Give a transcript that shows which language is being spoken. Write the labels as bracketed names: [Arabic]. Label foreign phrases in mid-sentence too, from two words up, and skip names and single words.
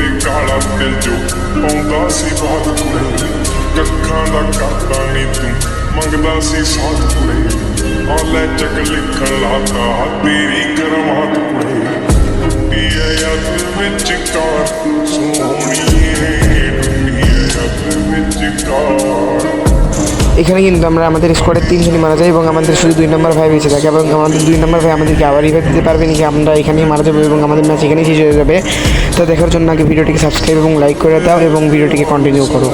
[Punjabi] ਕਾਲਾ ਦਿਲ ਜੋ ਪਾਉਂਦਾ ਸੀ ਬਾਤ ਕੁੜੇ, ਕੱਖਾਂ ਦਾ ਕਰਦਾ ਨੀ ਤੂੰ ਮੰਗਦਾ ਸੀ ਸਾਥ ਕੁੜੇ, ਆ ਲੈ ਚੱਕ ਲਿਖਣ ਲਾਤਾ ਤੇਰੀ ਕਰਮਾਤ ਕੁੜੇ, ਟੁੱਟੀ ਐ ਯਾਦ ਵਿੱਚ ਕਾਰ ਸੋਹਣੀਏ, ਟੁੱਟੀ ਐ ਯਾਦ ਵਿੱਚ ਕਾਰ। [Bangla] এখানে কিন্তু আমরা আমাদের স্কোয়াডের 3 জনই মারা যাই এবং আমাদের শুধু 2 নম্বর ভাই বেঁচে থাকে এবং আমাদের 2 নম্বর ভাই আমাদেরকে আবার রিভাইভ দিতে পারবে নাকি আমরা এখানেই মারা যাবো এবং আমাদের ম্যাচ এখানেই শেষ হয়ে যাবে। তো দেখার জন্য আগে ভিডিওটিকে সাবস্ক্রাইব এবং লাইক করে দাও এবং ভিডিওটিকে কন্টিনিউ করো।